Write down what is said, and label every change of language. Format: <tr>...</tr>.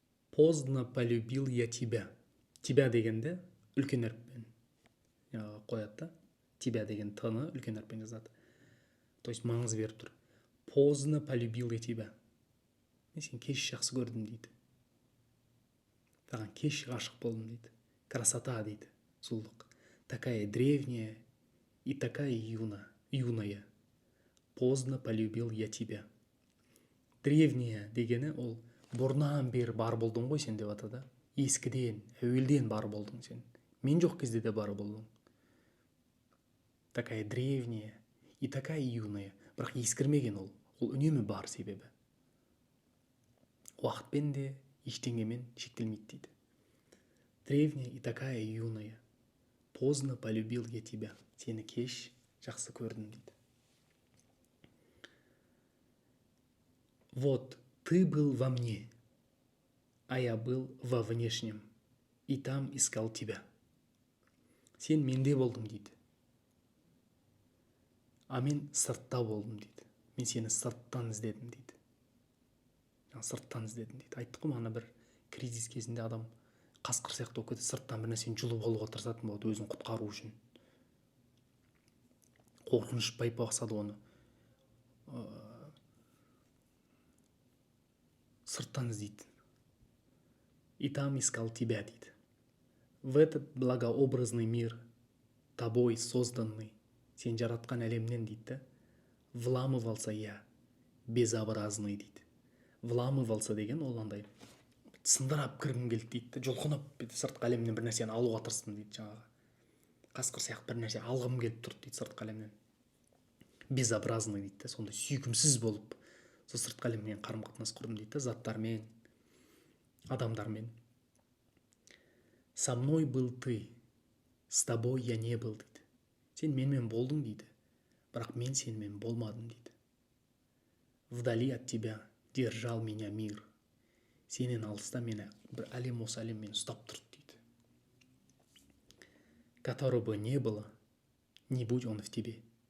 <ru>Поздно полюбил я тебя.</ru> <kk>Тебя дегенде үлкен әріппен қояды да. Тебя деген т-ны үлкен әріппен жазады. То есть маңыз беріп тұр.</kk> <ru>Поздно полюбил я тебя.</ru> <kk>Мен сен кеш жақсы көрдім дейді. Саған кеш ғашық болдым дейді. Красота дейді, сұлулық.</kk> <ru>Такая древняя и такая юная. Поздно полюбил я тебя.</ru> <kk>Древняя дегені ол бұрыннан бері бар болдың ғой сен деп атады. Ескіден, әуелден бар болдың сен. Мен жоқ кезде де бар болдың.</kk> <ru>Такая древняя и такая юная.</ru> <kk>Бірақ ескірмеген ол үнемі бар себебі. Уақытпен де ештеңемен шектелмейді дейді.</kk> <ru>Древняя и такая юная. Поздно полюбил я тебя.</ru> <kk>Сені кеш жақсы көрдім дейді.</kk> <ru>Вот ты был во мне, а я был во внешнем, и там искал тебя.</ru> <kk>Сен менде болдың дейді. А мен сыртта болдым дейді. Мен сені сырттан іздедім дейді. Сырттан іздедім дейді. Айттық қой, мана бір кризис кезінде адам қасқыр сияқты болып кетеді, сырттан бір нәрсені жұлып алуға тырысатын болады өзін құтқару үшін. Қорқыныш байпақ басады оны. Сырттан іздейді.</kk> <ru>И там искал тебя</ru> <kk>дейді.</kk> <ru>В этот благообразный мир, тобой созданный,</ru> <kk>сен жаратқан әлемнен дейді,</kk> <ru>вламывался я, безобразный дейді.</ru> <kk>Вламывался деген ол андай сындырап кіргім келді дейді, жұлқынып сыртқы әлемнен бір нәрсені алуға тырыстым дейді, жаңағы қасқыр сияқты бір нәрсе алғым келіп тұрды дейді сыртқы әлемнен. Безобразный дейді, сондай сүйкімсіз болып сол сыртқы әлеммен қарым-қатынас құрдым дейді, заттармен, адамдармен.</kk> <ru>Со мной был ты, с тобой я не был дейді.</ru> <kk>Сен менімен болдың дейді, бірақ мен сенімен болмадым дейді.</kk> <ru>Вдали от тебя держал меня мир.</ru> <kk>Сенен алыста мені бір әлем, осы әлем мені ұстап тұрды дейді.</kk> <ru>Которого бы не было, не будь он в тебе.</ru>